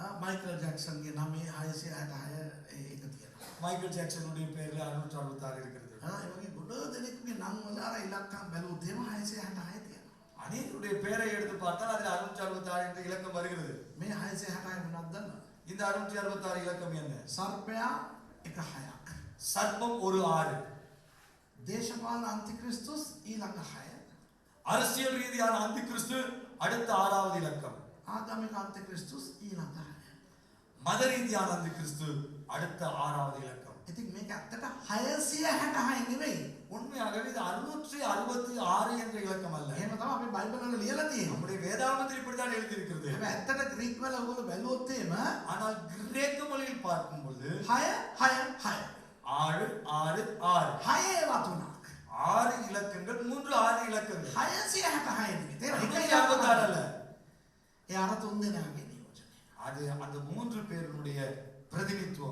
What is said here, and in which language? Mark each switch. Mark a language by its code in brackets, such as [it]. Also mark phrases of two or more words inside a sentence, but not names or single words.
[si] මයිකල් ජැක්සන්ගේ නමේ 666 එක තියෙනවා. [ta] மைக்கேல் ஜாக்சனுடைய பேர்ல 666 இருக்கிறது. [si] ඒ වගේ ගොඩ දෙනෙක්ගේ නම් වල අර ඉලක්කම් බැලුවොත් එහෙම 666 තියෙනවා. [ta] அநேகருடைய பேரை எடுத்து பார்த்தால் அதில் 666 என்ற இலக்கம் வருகிறது. [si] මේ 666 මොනවද දන්නවද? [ta] இந்த 666 இலக்கம் என்ன? [si] සර්පයා එක 6ක්. [ta] சர்ப்பம் ஒரு 6. [si] දේශපාලන අන්තික්‍රිස්තුස් ඊළඟ 6. [ta] அரசியல் ரீதியான அந்தி கிறிஸ்து அடுத்த 6வது இலக்கம். [si] ආගමික අන්තික්‍රිස්තුස් ඊළඟ 6. [ta] மத ரீதியான அந்தி கிறிஸ்து அடுத்த 6வது இலக்கம். [si] ඉතින් මේක ඇත්තට 666 නෙවෙයි. [ta] உண்மையாகவே இது 666 என்ற இலக்கம் அல்ல. [si] එහෙම තමයි අපි බයිබල් වල ලියලා තියෙන්නේ. [ta] நம்முடைய வேதாகமத்தில் இப்படித்தான் எழுதியிருக்கிறது. [si] හැබැයි ඇත්තට ග්‍රීක වල ඔයගොල්ලෝ බැලුවොත් එහෙම [ta] ஆனால் கிரேக்க மொழியில் பார்க்கும் பொழுது 6 6 6 6 6 6 [si] 6 ඒවා තුනක්. [ta] 6 இலக்கங்கள் 3 6 இலக்கங்கள். [si] 666 නෙවෙයි. තේරෙනවද? [ta] 666 அல்ல. [si] ඒ අර තුන් දෙනාගේ නියෝජනය. [ta] அது அந்த 3 பேருடைய பிரதிநிதித்துவம்.